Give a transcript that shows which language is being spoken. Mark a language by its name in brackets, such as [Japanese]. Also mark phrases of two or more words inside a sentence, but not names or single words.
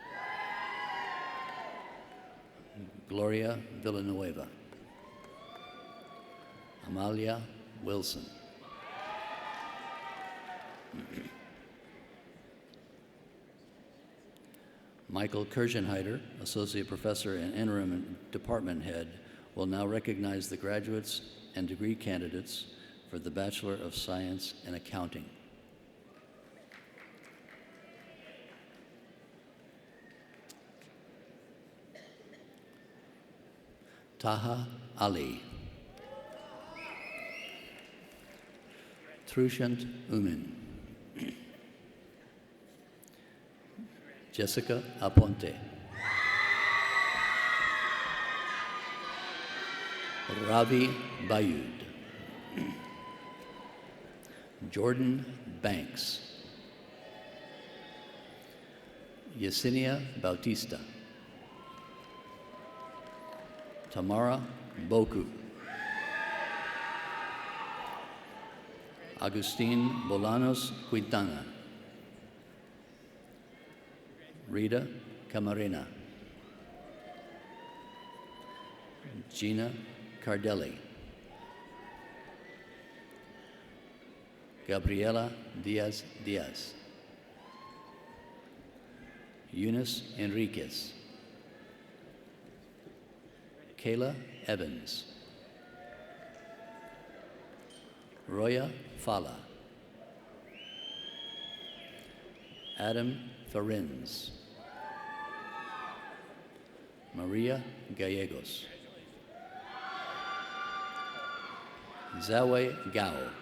[English] Gloria Villanueva. Amalia Wilson. Michael Kirchenheiter, Associate Professor and Interim Department Head, will now recognize the graduates and degree candidates for the Bachelor of Science in Accounting. Taha Ali. Trushant Umin. Jessica Aponte. Ravi Bayud. Jordan Banks. Yesenia Bautista. Tamara Boku. Agustin Bolanos Quintana. Rita Camarena. Gina Cardelli. Gabriela Diaz Diaz. Eunice Enriquez. Kayla Evans. Roya Fala. Adam Ferrins. Maria Gallegos. Zawe Gao.